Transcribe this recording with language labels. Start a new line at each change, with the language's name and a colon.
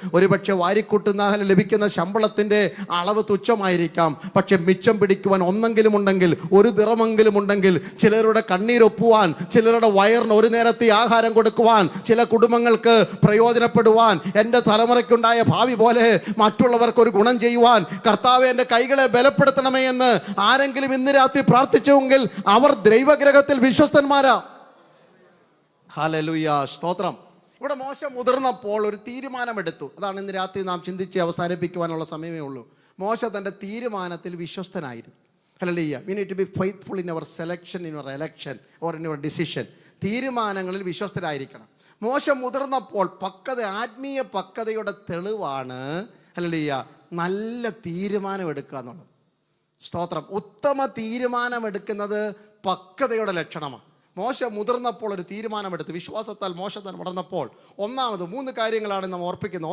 Malayalam: ഒരുപക്ഷെ വാരിക്കൂട്ടുന്ന ലഭിക്കുന്ന ശമ്പളത്തിൻ്റെ അളവ് തുച്ഛമായിരിക്കാം, പക്ഷെ മിച്ചം പിടിക്കുവാൻ ഒന്നെങ്കിലും ഉണ്ടെങ്കിൽ, ഒരു ദിറമെങ്കിലും ഉണ്ടെങ്കിൽ, ചിലരുടെ കണ്ണീരൊപ്പുവാൻ, ചിലരുടെ വയറിന് ഒരു നേരത്തെ ആഹാരം കൊടുക്കുവാൻ, ചില കുടുംബങ്ങൾക്ക് പ്രയോജനപ്പെടുവാൻ, എൻ്റെ തലമുറയ്ക്കുണ്ടായ ഭാവി പോലെ മറ്റുള്ളവർക്ക് ഒരു ഗുണം ചെയ്യുവാൻ കർത്താവേ എൻ്റെ കൈകളെ ബലപ്പെടുത്തണമേ എന്ന് ആരെങ്കിലും ഇന്ന് രാത്രി പ്രാർത്ഥിച്ചുവെങ്കിൽ അവർ ദൈവഗ്രഹത്തിൽ വിശ്വസ്തന്മാരാ. ഹല്ലേലൂയ, സ്തോത്രം. ഇവിടെ മോശ മുതിർന്നപ്പോൾ ഒരു തീരുമാനമെടുത്തു. അതാണ് ഇന്ന് രാത്രി നാം ചിന്തിച്ച് അവസാനിപ്പിക്കുവാനുള്ള സമയമേ ഉള്ളൂ. മോശ തൻ്റെ തീരുമാനത്തിൽ വിശ്വസ്തനായിരുന്നു. Hallelujah.
English: We need to be faithful in our selection, in our election or in our decision.
Malayalam: തീരുമാനങ്ങളിൽ വിശ്വസ്തരായിരിക്കണം. മോശ മുതിർന്നപ്പോൾ ആത്മീയ പക്വതയുടെ തെളിവാണ് ഹല്ലേലൂയ നല്ല തീരുമാനമെടുക്കുക എന്നുള്ളത്. സ്തോത്രം. ഉത്തമ തീരുമാനമെടുക്കുന്നത് പക്വതയുടെ ലക്ഷണമാണ്. മോശ മുതിർന്നപ്പോൾ ഒരു തീരുമാനമെടുത്തു. വിശ്വാസത്താൽ മോശ താൻ വളർന്നപ്പോൾ ഒന്നാമത് 3 കാര്യങ്ങളാണ് നാം ഓർപ്പിക്കുന്നത്.